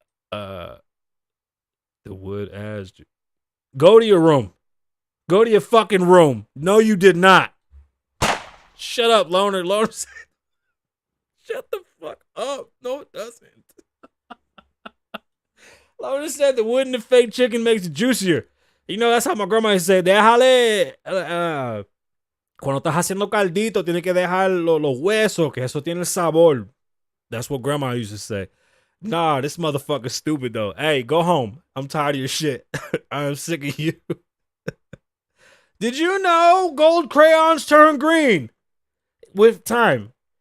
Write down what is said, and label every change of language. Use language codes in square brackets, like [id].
[en] The wood ass. Go to your room. Go to your fucking room. No, you did not. Shut up, Loner. Loner said, shut the fuck up. No, it doesn't. Loner said the wood in the fake chicken makes it juicier. You know, that's how my grandma used to say, [es] déjale, cuando estás haciendo caldito, tienes que dejar los huesos, que eso tiene el sabor. [en] That's what grandma used to say. Nah, this motherfucker's stupid, though. Hey, go home. I'm tired of your shit. I'm sick of you. Did you know gold crayons turn green with time?